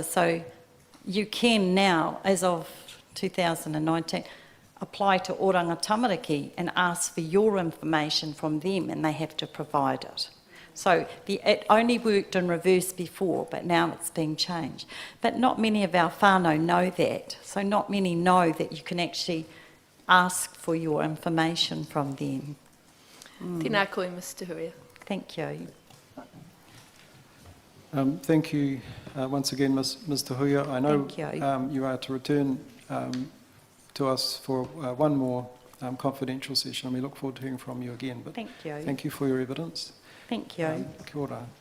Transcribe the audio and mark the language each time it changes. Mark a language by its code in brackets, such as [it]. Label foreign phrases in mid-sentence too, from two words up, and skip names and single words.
[en] So you can now, as of 2019, apply to Oranga Tamariki and ask for your information from them, and they have to provide it. So it only worked in reverse before, but now it's being changed. But not many of our whānau know that. So not many know that you can actually ask for your information from them. [mi] Tēnā koe, [en] Mr. TeHuia's. Thank you. Thank you once again, Ms. TeHuia. I know Thank you. you are to return to us for one more confidential session, and we look forward to hearing from you again. But Thank you. thank you for your evidence. Thank you. [mi] Kia ora.